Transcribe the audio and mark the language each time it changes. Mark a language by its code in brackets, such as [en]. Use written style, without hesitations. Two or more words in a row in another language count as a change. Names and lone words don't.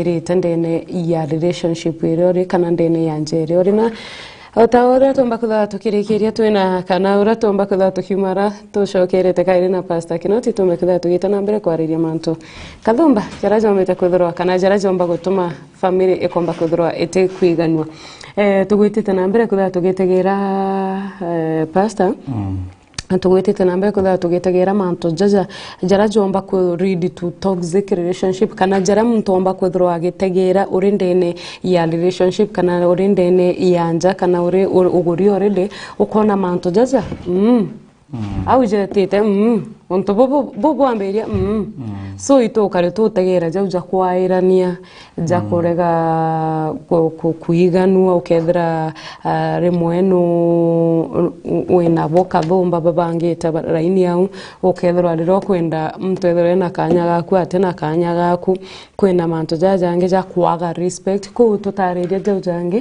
[mer] ndene ya relationship iri kana ndene ya njeri uri na Otaora tomba kutha tukirikiria twina kana ura tomba kutha tukiumara tucokerete kairi na Pastor Kinoti tume kutha tugita na mbere kwariria mantu kathumba jara jomete kwithirwa kana jara jomba gutuma family ikomba kwithirwa ite kwiganwa tugwitite na mbere kutha tugitegera Pastor tugwitite na mbere kutha tugitegera mantu jara jomba ku [en] lead to toxic relationship [mer] kana jara muntu omba kwithirwa agitegera uri ndene ya relationship kana uri ndene ya nja kana uri uguri already ukona mantu jaja au jetete onto bobo amberia so ito kare tutegera jauja kwairania ja kurega kuiganua ukethira rimwe no wena boka thomba babangita raini yau ukethira riro kwenda mtethire na kanya gaku atena kanya gaku kwena mantu jajange ja kwaga respect ku tutariria jaujange